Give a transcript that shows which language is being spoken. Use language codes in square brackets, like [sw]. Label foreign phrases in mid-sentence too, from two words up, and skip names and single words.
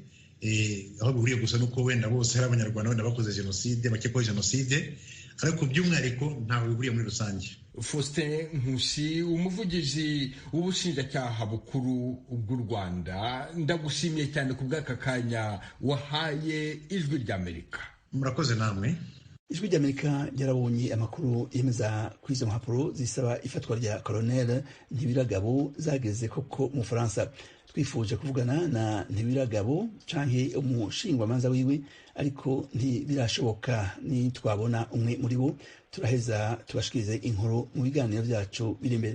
[rw] Aho bihuriye gusa nuko wenda bose hari abanyarwanda wenda bakoze jenoside, bakekwaho jenoside, ariko by'umwihariko ntaho bihuriye muri rusange. Faustin Nkusi, umuvugizi w'ubushinjacyaha bukuru bw'u Rwanda, ndagushimiye cyane ku bw'aka kanya wahaye Ijwi ry'Amerika. Murakoze namwe. [rn] Ijwi ry'Amerika ryarabonye amakuru yemeza kuri izo mpapuro zisaba ifatwa rya Colonel Ntibiragabo zageze koko mu Faransa. Twifuje kuvugana na Ntibiragabo canke umushingwamanza wiwe, ariko ntibirashoboka. Ni twabona umwe muri bo turaheza tubashikirize inkuru mu biganiro byacu biri imbere.